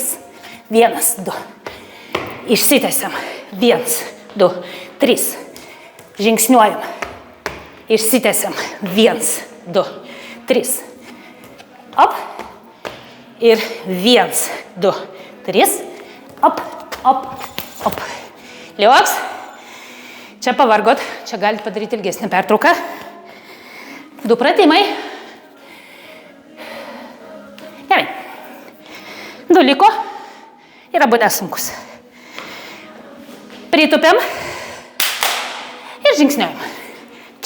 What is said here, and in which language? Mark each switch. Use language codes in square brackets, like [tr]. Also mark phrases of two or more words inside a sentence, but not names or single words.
[lt] 1, 2. Išsitęsiam. 1, 2, 3. Žingsniuojam. Išsitęsiam. 1, 2, 3. Op. Ir 1, 2, 3. Op, op, op. Liuks. Čia pavargot. Čia galite padaryti ilgesnį pertrauką. 2 pratimai. Gerai. 2 liko. Ir abu nesunkus. Pritupiam. Ir žingsniuojam. Čia.